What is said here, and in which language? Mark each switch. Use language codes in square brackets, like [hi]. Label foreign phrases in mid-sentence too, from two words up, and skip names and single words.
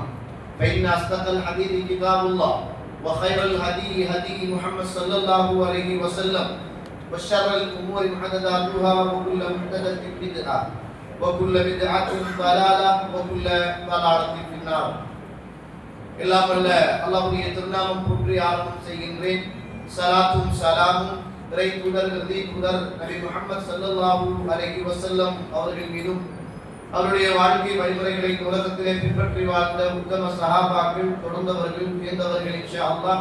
[ar] فإن أصدق الحديث كتاب الله وخير الهدي هدي محمد صلى الله عليه وسلم وشر الأمور محدثاتها وكل محدثة بدعة وكل بدعة ضلالة وكل ضلالة في النار. [ta] எல்லாம் வல்ல அல்லாஹ்வுடைய திருநாமம் போற்றி ஆரம்பம் செய்கின்றேன். ஸலாத்தும் ஸலாமும் இறை தூதர் நபி முஹம்மது [ar] صلى الله عليه وسلم [ta] அவர்கள் மீதும் அவருடைய வாழ்க்கை வழிமுறைகளை உலகத்திலே பின்பற்றி வாழ்ந்த உத்தம சஹாபாக்கள் தொடர்ந்தவர்கள் உயர்ந்தவர்கள் [ar] إن شاء الله